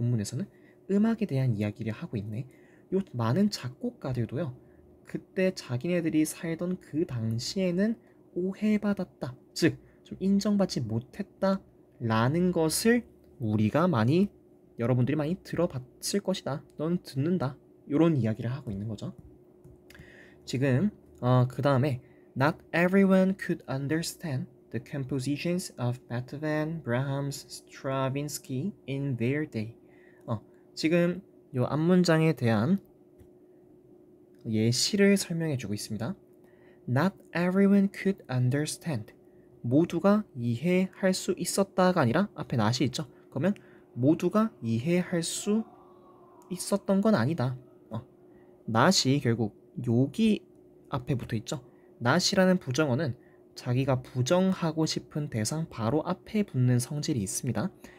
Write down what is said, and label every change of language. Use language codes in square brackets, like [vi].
[ko] 본문에서는 음악에 대한 이야기를 하고 있네. 요 많은 작곡가들도요, 그때 자기네들이 살던 그 당시에는 오해받았다, 즉 좀 인정받지 못했다 라는 것을 우리가 여러분들이 많이 들어봤을 것이다. 넌 듣는다. 이런 이야기를 하고 있는 거죠. 지금 그 다음에 [en] Not everyone could understand the compositions of Beethoven, Brahms, Stravinsky in their day. [ko] 지금 요 앞문장에 대한 예시를 설명해 주고 있습니다. [en] Not everyone could understand. [ko] 모두가 이해할 수 있었다가 아니라 앞에 not이 있죠. 그러면 모두가 이해할 수 있었던 건 아니다. not이 결국 여기 앞에 붙어 있죠. not이라는 부정어는 자기가 부정하고 싶은 대상 바로 앞에 붙는 성질이 있습니다.